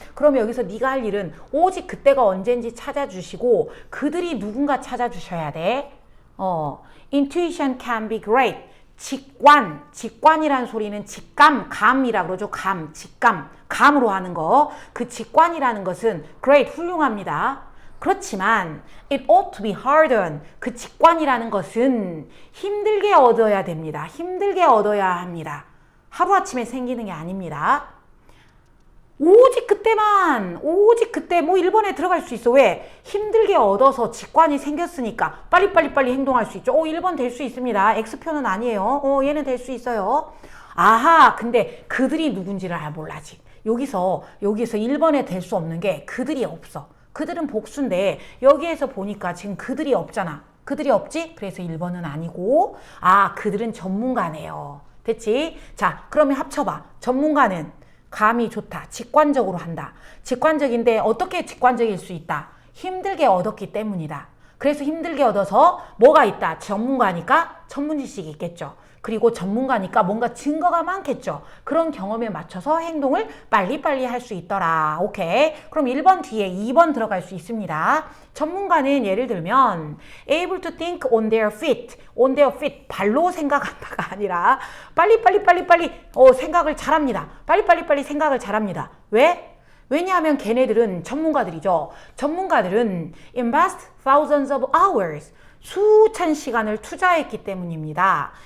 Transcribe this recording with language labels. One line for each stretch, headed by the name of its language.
Korean: 그럼 여기서 네가 할 일은 오직 그때가 언젠지 찾아주시고 그들이 누군가 찾아주셔야 돼.
English: Intuition can be great.
Korean: 직관이라는 소리는 감이라고 그러죠. 감으로 하는 거. 그 직관이라는 것은 great, 훌륭합니다. 그렇지만
English: it ought to be hard on.
Korean: 그 직관이라는 것은 힘들게 얻어야 됩니다. 힘들게 얻어야 합니다. 하루아침에 생기는 게 아닙니다. 오직 그때 뭐 1번에 들어갈 수 있어. 왜? 힘들게 얻어서 직관이 생겼으니까 빨리 행동할 수 있죠. 1번 될 수 있습니다. X표는 아니에요. 얘는 될 수 있어요. 아하, 근데 그들이 누군지를 몰라지. 여기서 1번에 될 수 없는 게 그들이 없어. 그들은 복수인데 여기에서 보니까 지금 그들이 없잖아. 그들이 없지? 그래서 1번은 아니고 그들은 전문가네요. 됐지? 자, 그러면 합쳐봐. 전문가는 감이 좋다. 직관적으로 한다. 직관적인데 어떻게 직관적일 수 있다? 힘들게 얻었기 때문이다. 그래서 힘들게 얻어서 뭐가 있다? 전문가니까 전문 지식이 있겠죠. 그리고 전문가니까 뭔가 증거가 많겠죠. 그런 경험에 맞춰서 행동을 빨리빨리 할 수 있더라. 오케이. 그럼 1번 뒤에 2번 들어갈 수 있습니다. 전문가는 예를 들면
English: able to think on their feet.
Korean: 발로 생각한다가 아니라 빨리 생각을 잘합니다. 빨리 생각을 잘합니다. 왜? 왜냐하면 걔네들은 전문가들이죠. 전문가들은
English: invest thousands of hours.
Korean: 수천 시간을 투자했기 때문입니다.